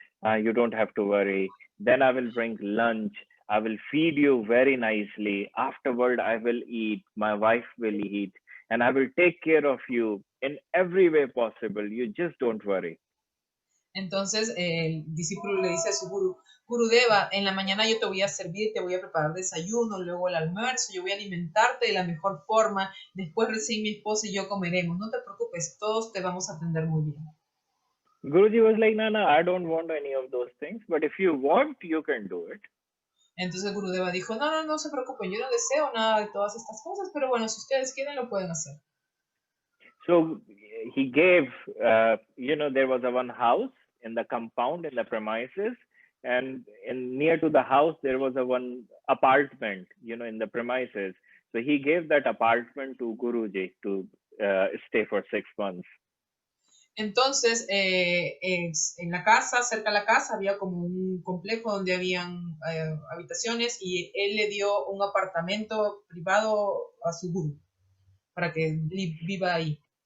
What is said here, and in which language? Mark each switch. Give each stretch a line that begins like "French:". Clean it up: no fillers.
English: You don't have to worry. Then I will bring lunch. I will feed you very nicely. Afterward, I will eat. My wife will eat. And I will take care of you in every way possible. You just don't worry.
Spanish: Entonces el discípulo le dice a su guru, Gurudeva, en la mañana yo te voy a servir, te voy a preparar desayuno, luego el almuerzo, yo voy a alimentarte de la mejor forma, después recién mi esposa y yo comeremos, no te preocupes, todos te vamos a atender muy bien.
English: Guruji was like, no, I don't want any of those things, but if you want, you can do it.
Spanish: Entonces Gurudeva dijo, no se preocupen, yo no deseo nada de todas estas cosas, pero bueno, si ustedes quieren lo pueden hacer.
English: So he gave, there was a one house in the compound, in the premises, and near to the house, there was a one apartment, in the premises. So he gave that apartment to Guruji to stay for 6 months.
Spanish: Entonces, en la casa, cerca de la casa, había como un complejo donde habían habitaciones y él le dio un apartamento privado a su guru para que viva ahí.